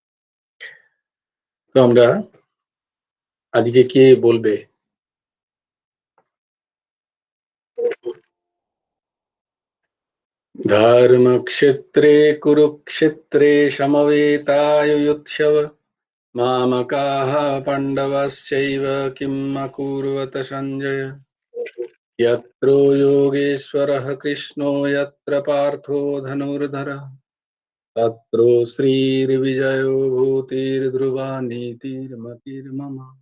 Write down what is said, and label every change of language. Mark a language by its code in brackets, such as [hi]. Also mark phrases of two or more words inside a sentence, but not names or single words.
[bn] তো আমরা আজকে কে বলবে? [sa] ধর্মক্ষেত্রে কুরুক্ষেত্রে সমবেতাयुत्सव मामकाः पाण्डवश्चैव किम् अकुर्वत सञ्जय। यत्र योगेश्वरः कृष्णो यत्र पार्थो धनुर्धरः तत्र श्रीर्विजयो भूतिर्ध्रुवा नीतिर्मतिर्मम।